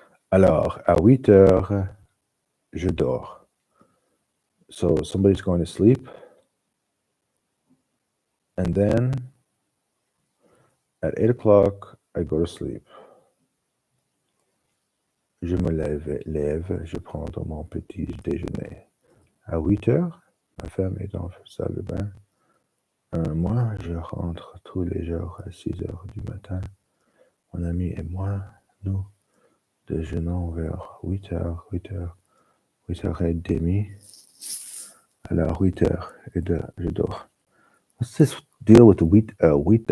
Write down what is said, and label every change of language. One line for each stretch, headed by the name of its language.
French: Alors, à 8 heures, je dors.
English: So somebody's going to sleep, and then at 8 o'clock, I go to sleep.
French: Je me lève, je prends mon petit déjeuner. À 8 heures, ma femme est dans la salle de bain. Moi, je rentre tous les jours à 6 heures du matin. Mon ami et moi, nous déjeunons vers 8 heures, 8 heures et demie. Alors, 8 heures et je dors.
English: What's this deal with the wheat heures?